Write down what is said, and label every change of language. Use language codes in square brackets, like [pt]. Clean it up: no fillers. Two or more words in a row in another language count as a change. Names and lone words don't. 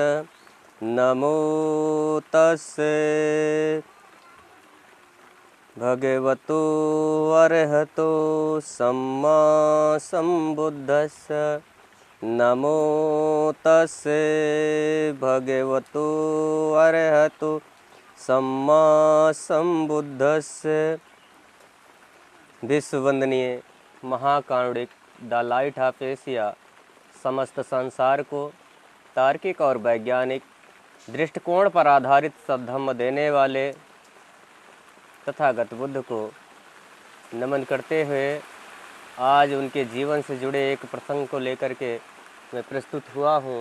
[pi] नमो तस्से भगवतो अरहतो सम्मा सम्बुद्धस्स। नमो तस्से भगवतो अरहतो सम्मा सम्बुद्धस्स। [hi] विश्व वंदनीय महाकारुणिक द लाइट ऑफ एशिया समस्त संसार को तार्किक और वैज्ञानिक दृष्टिकोण पर आधारित सद्धम्म देने वाले तथागत बुद्ध को नमन करते हुए आज उनके जीवन से जुड़े एक प्रसंग को लेकर के मैं प्रस्तुत हुआ हूँ।